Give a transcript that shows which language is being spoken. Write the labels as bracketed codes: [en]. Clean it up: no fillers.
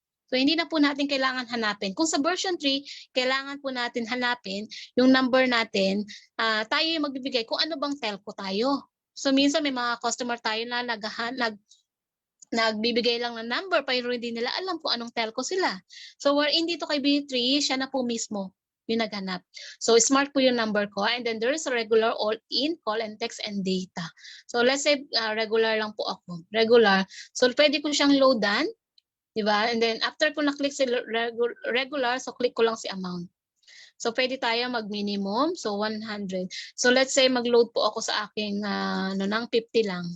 [tl] So hindi na po natin kailangan hanapin. Kung sa version 3, kailangan po natin hanapin yung number natin, tayo yung magbibigay kung ano bang telco tayo. So minsan may mga customer tayo na nagbibigay lang ng number pero hindi nila alam kung anong telco sila. So wherein dito kay B3, siya na po mismo yung naghanap. [en] So smart [tl] po yung number ko, [en] and then there is a regular all-in, call and text and data. [tl] So let's say regular lang po ako. Regular. So pwede ko siyang loadan, di ba? And then after ko na-click si regular, so click ko lang si amount. So pwede tayo mag-minimum, so 100. So let's say mag-load po ako sa aking ng 50 lang.